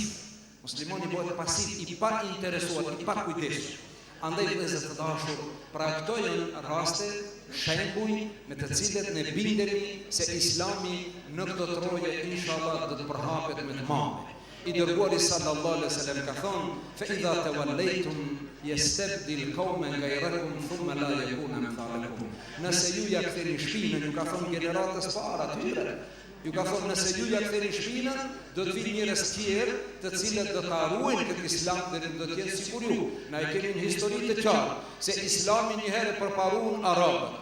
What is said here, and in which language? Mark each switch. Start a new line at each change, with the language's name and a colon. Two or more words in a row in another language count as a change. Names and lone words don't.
Albanian: Muslimani bëhet pasiv, i pa interesuar, i pa kujdesur. Andaj vëllezër të dashur, pra këto janë raste shembuj me të cilët ne bindemi se Islami në këto troje inshallah do të përhapet me të madhe. I dërguari
Arabic: صلى الله عليه وسلم
Albanian: ka thonë:
Arabic: "فإذا توليتم يستبدل قوما غيركم ثم لا يكونوا أمثالكم."
Albanian: Nëse ju ja ktheni shpinën, ju ka thonë generatës para tyre, ju ka thonë nëse ju ja ktheni shpinën, do të vinë njerëz tjerë, të cilët do ta ruajnë këtë Islam dhe do të jenë sikur ju. Na e kemi në histori të qartë se Islami një herë përparuan arabët.